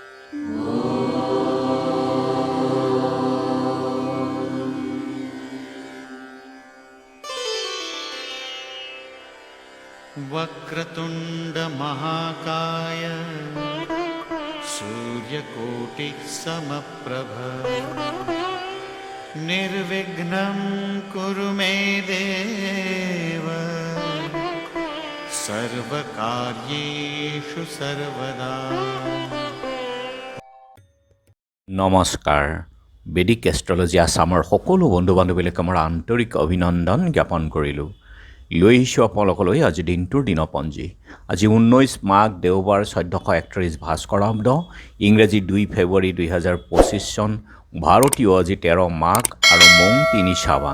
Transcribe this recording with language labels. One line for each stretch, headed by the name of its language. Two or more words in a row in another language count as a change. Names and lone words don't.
Sanskrit: वक्रतुंड महाकाय सूर्यकोटिः समप्रभ निर्विघ्नं कुरु मे देव सर्वकार्येषु सर्वदा।
Assamese: নমস্কাৰ। বেদিক এষ্ট্ৰলজি আছামৰ সকলো বন্ধু বান্ধৱীলৈ মোৰ আন্তৰিক অভিনন্দন জ্ঞাপন কৰিলোঁ। লৈ আহিছোঁ আপোনালোকলৈ আজি দিনটোৰ দিনপঞ্জী। আজি 19 মাঘ দেওবাৰ 1431 ভাস্কৰাব্দ, ইংৰাজী 2 ফেব্ৰুৱাৰী 2025 চন, ভাৰতীয় আজি 13 মাঘ আৰু মং 3 শ্ৰাবণ।